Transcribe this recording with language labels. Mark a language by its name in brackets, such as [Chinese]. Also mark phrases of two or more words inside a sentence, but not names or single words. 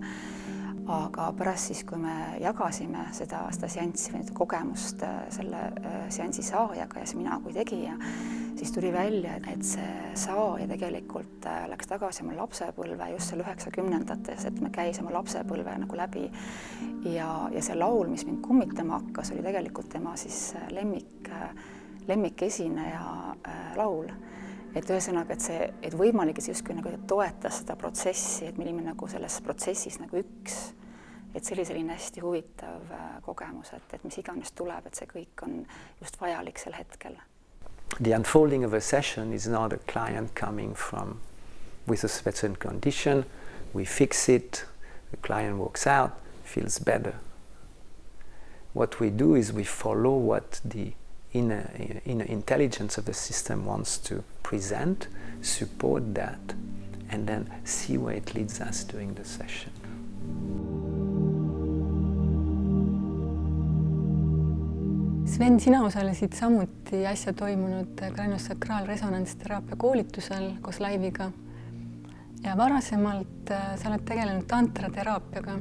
[Estonian] Aga pärast siis, kui me jagasime seda seanssi või kogemust selle seansi saajaga ja mina kui tegija, siis tuli välja, et see saaja tegelikult läks tagasi oma lapsepõlve just seal 90-ndates, et me käisime lapsepõlve nagu läbi ja see laul, mis mind kummitama hakkas, oli tegelikult tema siis lemmikesineja laul. Et ühesõnaga, et võimalik, et justkui nagu toetas seda protsessi, et me olime nagu selles protsessis nagu üks. Et see oli selline hästi huvitav kogemus, et mis iganes tuleb, et see kõik on just vajalik sel hetkel. [English] The unfolding of a session is not a client coming from with a certain condition. We fix it, the client walks out, feels better. What we do is we follow what the inner intelligence of the system wants to present, support that, and then see where it leads us during the session. [Estonian] Sven, sina osalesid samuti äsja toimunud kraniosakraalresonantsteraapia koolitusel koos laiviga ja varasemalt sa oled tegelenud tantrateraapiaga.